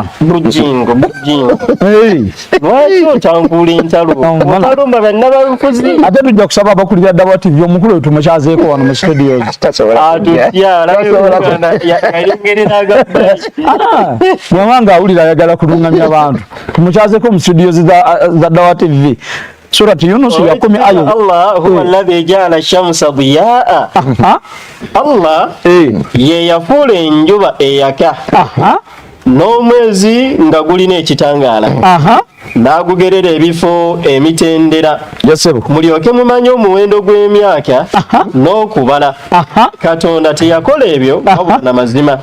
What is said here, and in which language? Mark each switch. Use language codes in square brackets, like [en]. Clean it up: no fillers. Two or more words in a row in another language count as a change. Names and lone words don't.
[lg] bujingo lwaki otankuula entalo otalumba bannabalufuzi ate tujja kusaba abakulira Dawa TV omukulu we tumukyazeeko wano mu studios bw'aba ng'awulira ayagala kulungamya abantu tumukyazeeko mu studios za Dawa TV Surati Yunus ya 10 aya [ar] الله هو الذي جعل الشمس ضياء [lg] Allah ye yafuula enjuba eyaka n'omwezi nga gulina ekitangaala n'agugerera ebifo emitendera mulyoke mumanye omuwendo gw'emyaka n'okubala Katonda teyakola ebyo wabula na mazima